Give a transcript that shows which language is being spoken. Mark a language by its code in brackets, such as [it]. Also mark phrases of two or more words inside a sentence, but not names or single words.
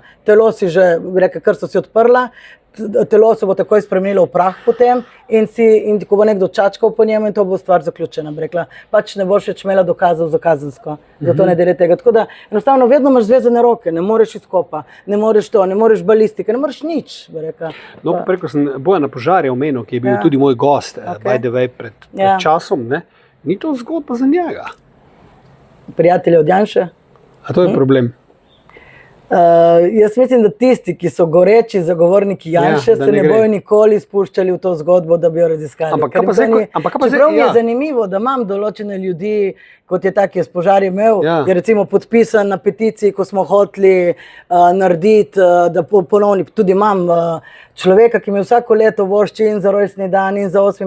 [sl] Telo si že, rekel, kar so si odprla, telo se bo takoj spremenilo v prah potem in ko bo nekdo čačkal po njemu in to bo stvar zaključena. Bi rekla, pač ne boš več imela dokazov za kazensko, zato ne delaj tega. Tako da enostavno vedno imaš zvezane roke, ne moreš izkopa, ne moreš to, ne moreš balistike, ne moreš nič, bi rekla. No, pa preko sem Bojana Požarja omenil, ki je bil tudi moj gost, [en] by the way, [sl] pred časom, ne? Ni to zgodba za njega. Prijatelje od Janše? A to je problem? Jaz mislim, da tisti, ki so goreči zagovorniki Janše, se ne bojo nikoli spuščali v to zgodbo, da bi jo raziskali. Čeprav mi je zanimivo, da imam določene ljudi, kot je tak, ki je s Požarjem imel, je recimo podpisan na peticiji, ko smo hoteli narediti, da ponovni, tudi imam človeka, ki mi vsako leto vošči in za rojstni dan in za 8.